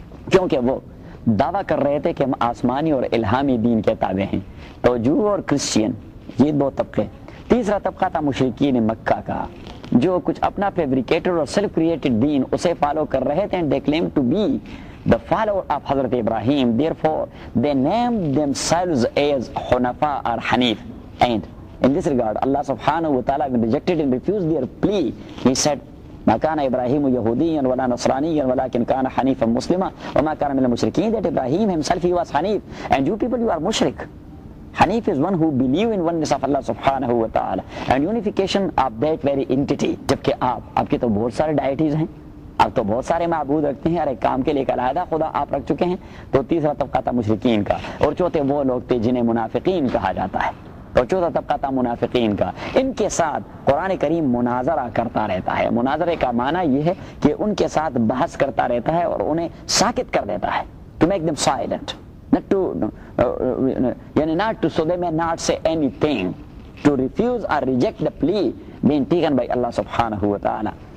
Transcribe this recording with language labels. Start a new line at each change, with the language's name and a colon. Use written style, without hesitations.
Urdu: کیونکہ وہ دعویٰ کر رہے تھے کہ ہم آسمانی اور الہامی دین کے تابع ہیں، تو جو اور کرسچین، یہ دو طبقے۔ تیسرا طبقہ تھا مشرکین مکہ کا، جو کچھ اپنا فیبریکیٹڈ اور سیلف کریٹڈ دین اسے فالو کر رہے تھے،
English: they claim to be the follower of حضرت Ibrahim, therefore they name themselves as حنفاء or حنیف، and in this regard Allah subhanahu wa ta'ala rejected and refused their plea. He said
Arabic: ما كان ابراهيم يهوديا ولا نصرانيا ولكن كان حنيفا مسلما وما كان من المشركين،
English: that Ibrahim himself he was حنيف، and you people you are مشرك. حنيف is one who believe in oneness of Allah subhanahu wa ta'ala and unification of that very entity.
Urdu: جبکہ آپ کے تو بہت سارے deities ہیں، آپ تو بہت سارے معبود رکھتے ہیں، ارے کام کے لیے ایک علیحدہ خدا آپ رکھ چکے ہیں۔ تو تیسرا طبقہ تھا مشرکین کا، اور چوتھے وہ لوگ تھے جنہیں منافقین کہا جاتا ہے، تو چوتھا طبقہ تھا منافقین کا۔ ان کے ساتھ قرآن کریم مناظرہ کرتا رہتا ہے، مناظرے کا معنی یہ ہے کہ ان کے ساتھ بحث کرتا رہتا ہے اور انہیں ساکت کر دیتا ہے،
English: to make them silent, not to so they may not say anything, to refuse or reject the plea being taken by Allah subhanahu wa ta'ala.